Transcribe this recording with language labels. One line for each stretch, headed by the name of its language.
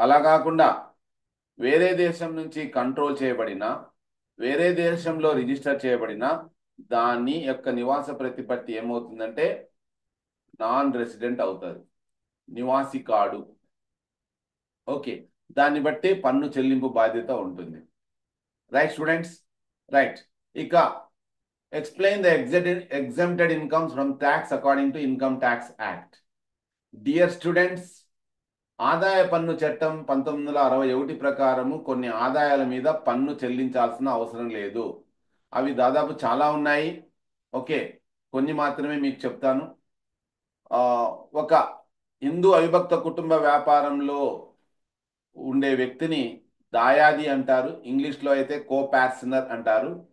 Telugu: అలా కాకుండా వేరే దేశం నుంచి కంట్రోల్ చేయబడిన, వేరే దేశంలో రిజిస్టర్ చేయబడిన దాని యొక్క నివాస ప్రతిపత్తి ఏమవుతుందంటే నాన్ రెసిడెంట్ అవుతుంది, నివాసి కాడు. ఓకే, దాన్ని బట్టి పన్ను చెల్లింపు బాధ్యత ఉంటుంది.
English: Right students, right. ఇక explain the exempted incomes from tax according to Income Tax Act.
Telugu: Dear students, ఆదాయ పన్ను చట్టం 1961 ప్రకారము కొన్ని ఆదాయాల మీద పన్ను చెల్లించాల్సిన అవసరం లేదు. అవి దాదాపు చాలా ఉన్నాయి. ఓకే, కొన్ని మాత్రమే మీకు చెప్తాను. ఒక హిందూ అవిభక్త కుటుంబ వ్యాపారంలో ఉండే వ్యక్తిని దాయాది అంటారు, ఇంగ్లీష్లో అయితే కోపార్సనర్ అంటారు.